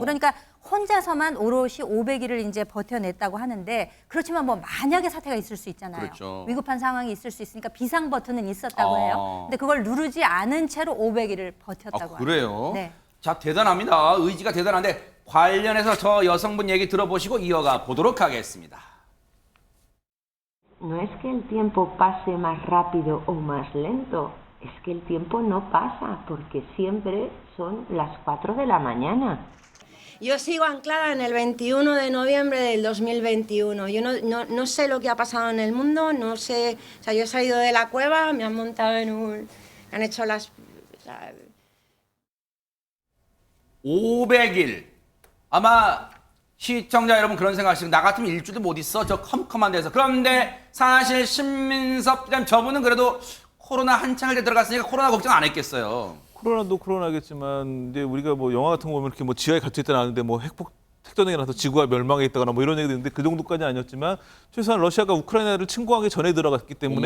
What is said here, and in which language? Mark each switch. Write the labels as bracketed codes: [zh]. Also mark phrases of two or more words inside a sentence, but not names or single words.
[ko] 그러니까 혼자서만 오롯이 500일을 이제 버텨냈다고 하는데 그렇지만 뭐 만약에 사태가 있을 수 있잖아요. 그렇죠. 위급한 상황이 있을 수 있으니까 비상 버튼은 있었다고 아. 해요. 근데 그걸 누르지 않은 채로 500일을 버텼다고 아, 그래요? 합니다. 네. 자, 대단합니다. 의지가 대단한데 관련해서 저 여성분 얘기 들어보시고 이어가 보도록 하겠습니다. [es] No es que el tiempo pase más rápido o más lento, es que el tiempo no pasa porque siempre son las 4 de la mañana. Yo sigo anclada en el 21 de noviembre del 2021. Yo no sé lo que ha pasado en el mundo, no sé. O sea, yo he salido de la cueva, me han montado en un. Han hecho las. O sea, [ko] 500일. 아마 시청자 여러분 그런 생각하시고 나 같으면 일주일도 못 있어. 저 컴컴한 데서. 그런데 사실 신민섭 기자님 저분은 그래도 코로나 한창을 때 들어갔으니까 코로나 걱정 안 했겠어요. 코로나도 코로나겠지만 이제 우리가 뭐 영화 같은 거 보면 이렇게 뭐 지하에 갇혀 있다 나는데 뭐 핵전쟁이 나서 지구가 멸망해 있다거나 뭐 이런 얘기도 있는데 그 정도까지 아니었지만 최소한 러시아가 우크라이나를 침공하기 전에 들어갔기 때문에